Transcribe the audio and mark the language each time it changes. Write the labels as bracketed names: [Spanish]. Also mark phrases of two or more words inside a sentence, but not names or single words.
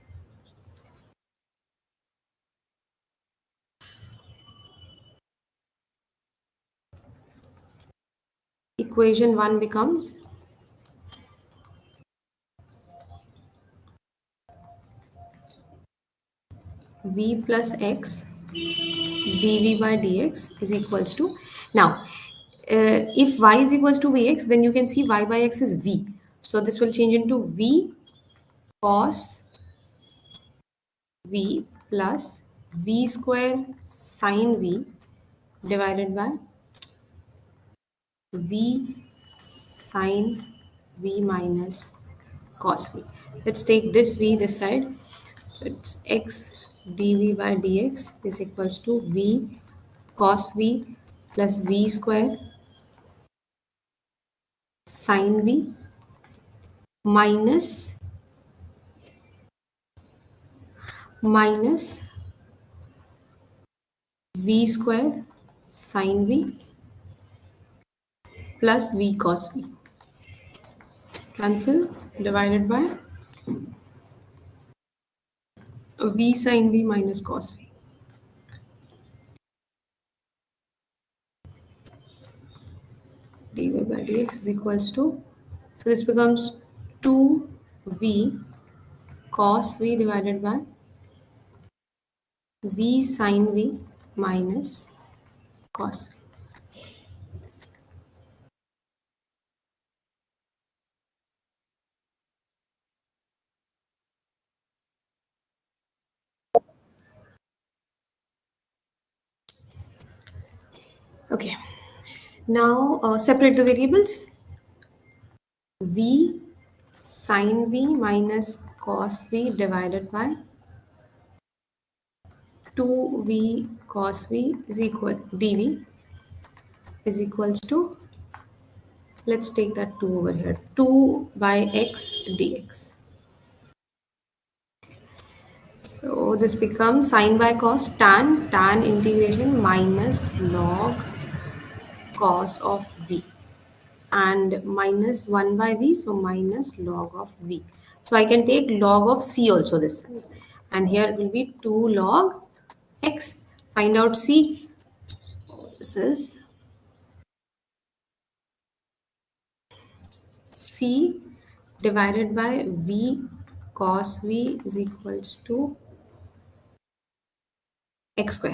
[English] Equation 1 becomes v plus x dv by dx is equals to, now if y is equals to vx, then you can see y by x is v, so this will change into v cos v plus v square sine v divided by v sine v minus cos v. Let's take this v this side, so it's x dv by dx is equals to v cos v plus v square sine v minus minus v square sine v plus v cos v. Cancel, divided by v sine v minus cos v. dy by dx is equals to, so this becomes 2v cos v divided by v sine v minus cos v. Okay, now separate the variables. V sine v minus cos v divided by 2v cos v is equal dv is equals to Let's take that 2 over here. 2 by x dx. So this becomes sine by cos tan integration minus log cos of v, and minus 1 by v, so minus log of v. So I can take log of c also this side, and here it will be 2 log x. Find out c. This is c divided by v cos v is equals to x square.